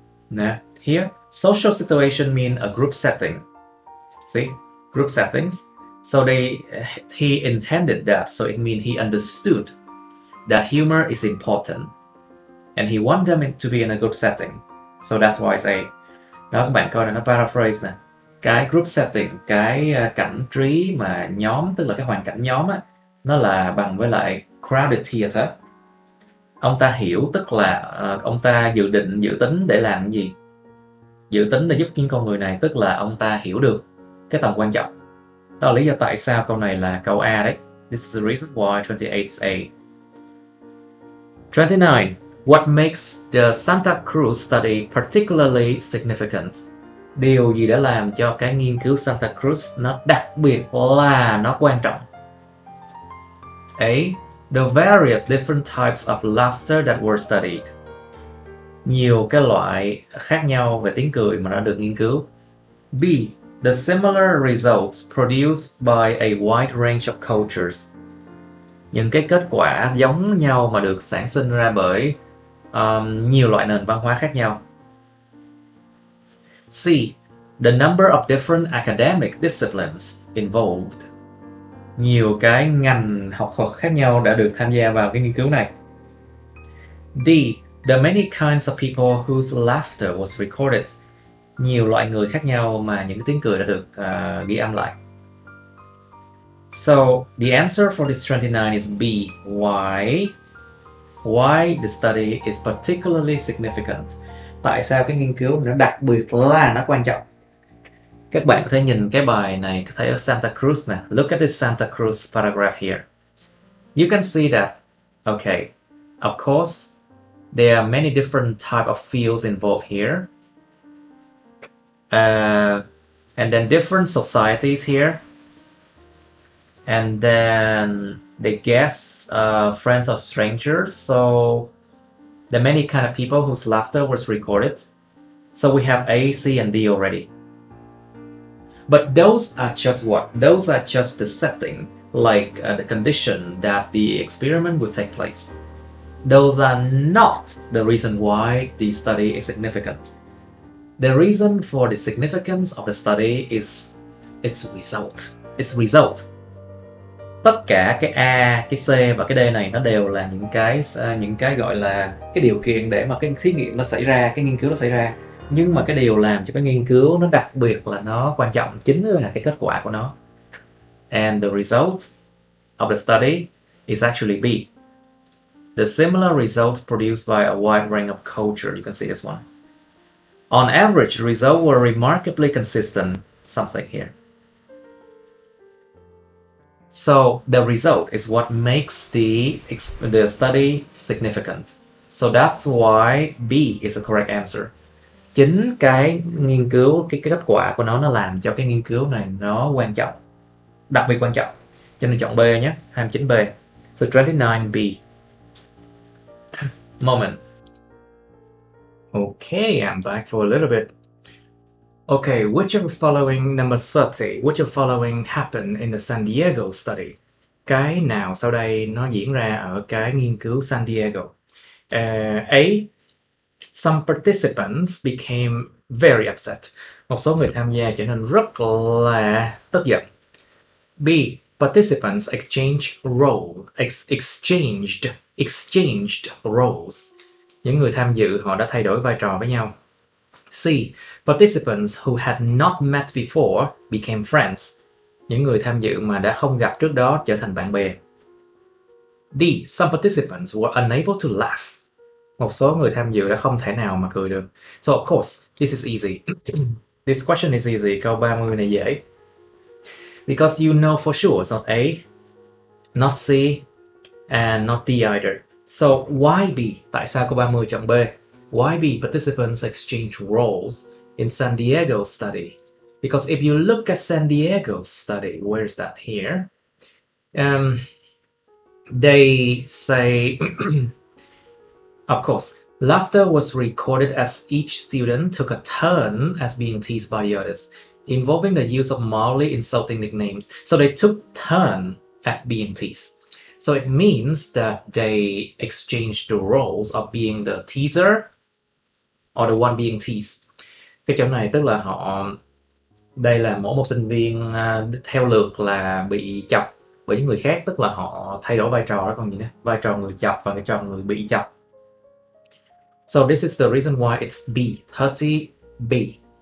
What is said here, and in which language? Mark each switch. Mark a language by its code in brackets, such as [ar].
[en] Now, here, social situation means a group setting. See? Group settings. So he intended that. So it means he understood that humor is important. And he wanted them to be in a group setting. So that's why it's A. [vi] Đó, các bạn coi là nó paraphrase nè. Cái group setting, cái cảnh trí mà nhóm, tức là cái hoàn cảnh nhóm á, nó là bằng với lại [en] crowded theater. [vi] Ông ta hiểu tức là ông ta dự tính để làm cái gì? Dự tính để giúp những con người này, tức là ông ta hiểu được cái tầm quan trọng. Đó là lý do tại sao câu này là câu A đấy. [en] This is the reason why 28 is A. 29. What makes the Santa Cruz study particularly significant? [vi] Điều gì đã làm cho cái nghiên cứu Santa Cruz nó đặc biệt là nó quan trọng? [en] A. The various different types of laughter that were studied. [vi] Nhiều cái loại khác nhau về tiếng cười mà nó được nghiên cứu. [en] B. The similar results produced by a wide range of cultures. [vi] Những cái kết quả giống nhau mà được sản sinh ra bởi nhiều loại nền văn hóa khác nhau. [en] C. The number of different academic disciplines involved. [vi] Nhiều cái ngành học thuật khác nhau đã được tham gia vào cái nghiên cứu này. [en] D. The many kinds of people whose laughter was recorded. [vi] Nhiều loại người khác nhau mà những cái tiếng cười đã được ghi âm lại. [en] So, the answer for this 29 is B. Why? Why the study is particularly significant. [vi] Tại sao cái nghiên cứu nó đặc biệt là nó quan trọng? Các bạn có thể nhìn cái bài này, có thể ở Santa Cruz nè. [en] Look at this Santa Cruz paragraph here. You can see that, okay, of course, there are many different type of fields involved here. And then different societies here. And then they guess friends or strangers. So there are many kind of people whose laughter was recorded. So we have A, C, and D already. But those are just what? Those are just the setting, like the condition that the experiment would take place. Those are not the reason why the study is significant. The reason for the significance of the study is its result. Its result. [vi] Tất cả cái A, cái C và cái D này nó đều là những cái gọi là cái điều kiện để mà cái thí nghiệm nó xảy ra, cái nghiên cứu nó xảy ra. Nhưng mà cái điều làm cho cái nghiên cứu nó đặc biệt là nó quan trọng chính là cái kết quả của nó. [en] And the result of the study is actually B. The similar result produced by a wide range of culture. You can see this one. On average, the results were remarkably consistent. Something here. So the result is what makes the study significant. So that's why B is the correct answer. [vi] Chính cái nghiên cứu, cái kết quả của nó làm cho cái nghiên cứu này nó quan trọng, đặc biệt quan trọng. Cho nên chọn B nhé, 29B. [en] So 29B. Moment. Okay, I'm back for a little bit. Okay, which of the following, number 30, which of the following happened in the San Diego study? [vi] Cái nào sau đây nó diễn ra ở cái nghiên cứu San Diego? [en] A. Some participants became very upset. [vi] Một số người tham gia trở nên rất là tức giận. B. [en] Participants exchanged roles. [vi] Những người tham dự họ đã thay đổi vai trò với nhau. [en] C. Participants who had not met before became friends. [vi] Những người tham dự mà đã không gặp trước đó trở thành bạn bè. [en] D. Some participants were unable to laugh. [vi] Một số người tham dự đã không thể nào mà cười được. [en] So of course, this is easy. This question is easy. [vi] Câu 30 này dễ. [en] Because you know for sure it's not A, not C, and not D either. So why B? [vi] Tại sao câu 30 chọn B? [en] Why B? Participants exchange roles in San Diego study. Because if you look at San Diego study, where is that here? They say, of course, laughter was recorded as each student took a turn as being teased by the others, involving the use of mildly insulting nicknames. So they took turn at being teased. So it means that they exchanged the roles of being the teaser or the one being teased. [vi] Cái chỗ này tức là đây là mỗi một sinh viên theo lượt là bị chọc bởi những người khác, tức là họ thay đổi vai trò đó, còn gì nữa, vai trò người chọc và vai trò người bị chọc. [en] So this is the reason why it's B, 30B.